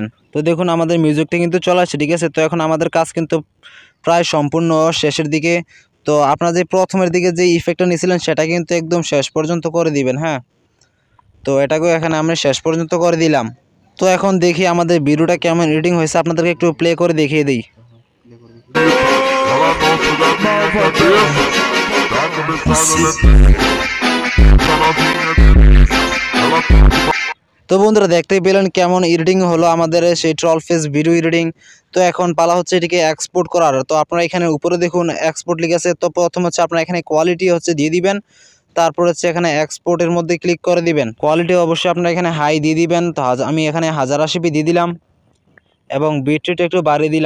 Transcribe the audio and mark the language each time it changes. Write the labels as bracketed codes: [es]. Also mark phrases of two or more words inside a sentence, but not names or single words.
[bn] তো দেখুন আমাদের মিউজিকটা কিন্তু চলে আসছে, ঠিক আছে। তো এখন আমাদের কাজ কিন্তু প্রায় সম্পূর্ণ শেষের দিকে। তো আপনারা যে প্রথমের দিকে যে ইফেক্টটা নিয়েছিলেন সেটা কিন্তু একদম শেষ পর্যন্ত করে দিবেন, হ্যাঁ। তো এটাকেও এখানে আমরা শেষ পর্যন্ত করে দিলাম। তো এখন দেখি আমাদের ভিডিওটা কেমন এডিটিং হয়েছে, আপনাদেরকে একটু প্লে করে দেখিয়ে দিই। [pt] Ela não se dá minha cabeça, tá começando a meter. Essa novinha delícia, ela tá de [bn] তো বন্ধুরা দেখতেই পেলেন কেমন এডিটিং হলো আমাদের সেই ট্রল ফেস ভিডিও এডিটিং। তো এখন পালা হচ্ছে এটিকে এক্সপোর্ট করার। তো আপনারা এখানে উপরে দেখুন এক্সপোর্ট লিখেছে। তো প্রথম হচ্ছে আপনারা এখানে কোয়ালিটি হচ্ছে দিয়ে দিবেন। তারপর হচ্ছে এখানে এক্সপোর্টের মধ্যে ক্লিক করে দিবেন। কোয়ালিটি অবশ্যই আপনারা এখানে হাই দিয়ে দিবেন। তো আমি এখানে 1080p দিয়ে দিলাম এবং বিটরেট একটু বাড়িয়ে দিলাম।